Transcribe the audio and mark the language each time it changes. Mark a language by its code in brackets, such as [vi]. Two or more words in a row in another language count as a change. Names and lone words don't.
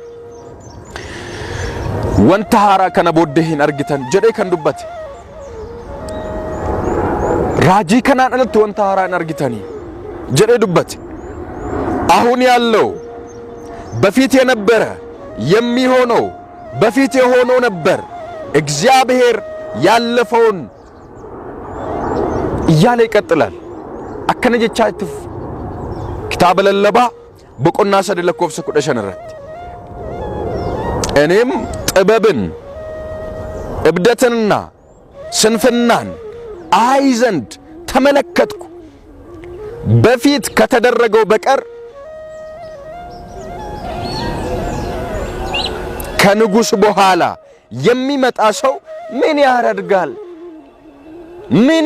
[om] wanta haaraa kana booddee hin argitan jedhee kan dubbate raajii kanaan alatti wanta haaraa hin argitanii jedhee dubbate [am] አሁን ያለው በፊት የነበረ የሚሆነው በፊት የሆነው ነበር እግዚአብሔር ያለፈውን እያለ ይቀጥላል [om] akkana jechaatiif kitaaba lallabaa boqonnaa 3 lakkoofsa 15 irratti [am] እኔም ጥበብን እብደትንና ስንፍናን አይ ዘንድ ተመለከትኩ በፊት ከተደረገው በቀር ከንጉስ በኋላ የሚመጣ ሰው ምን ያደርጋል ምን